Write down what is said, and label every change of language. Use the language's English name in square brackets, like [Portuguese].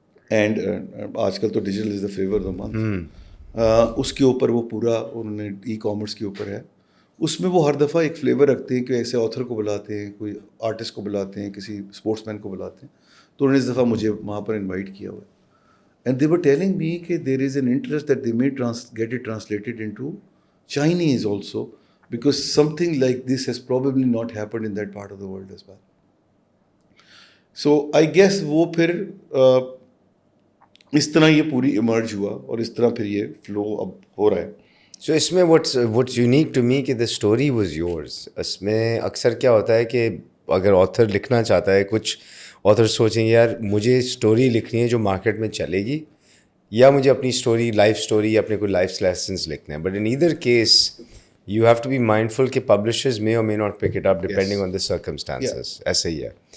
[Urdu] And آج کل تو [English] Digital is the flavour of the month. [Urdu] اس کے اوپر وہ پورا انہوں نے ای کامرس کے اوپر ہے. اس میں وہ ہر دفعہ ایک فلیور رکھتے ہیں کہ ایسے آتھر کو بلاتے ہیں, کوئی آرٹسٹ کو بلاتے ہیں, کسی اسپورٹس مین کو بلاتے ہیں. تو انہوں نے اس دفعہ مجھے وہاں پر انوائٹ کیا ہوا ہے. [English] And they were telling me کہ there is an interest that they may get it translated into Chinese also, because something like this has probably not happened in that part of the world as well. So I guess [Urdu] وہ پھر اس طرح یہ پوری emerge ہوا اور اس طرح پھر یہ فلو اب ہو رہا ہے. [English] So اس میں what's unique to me کہ the story was yours. [Urdu] اس میں اکثر کیا ہوتا ہے کہ اگر آتھر لکھنا چاہتا ہے, کچھ آتھر سوچیں گے یار مجھے اسٹوری لکھنی ہے جو مارکیٹ میں چلے گی, یا مجھے اپنی اسٹوری, لائف اسٹوری یا اپنے کوئی لائف لیسنس لکھنے ہیں. [English] but in either case you have to be mindful [Urdu] کہ publishers [English] may or may not pick it up depending on the circumstances. [Urdu] ایسے ہی ہے.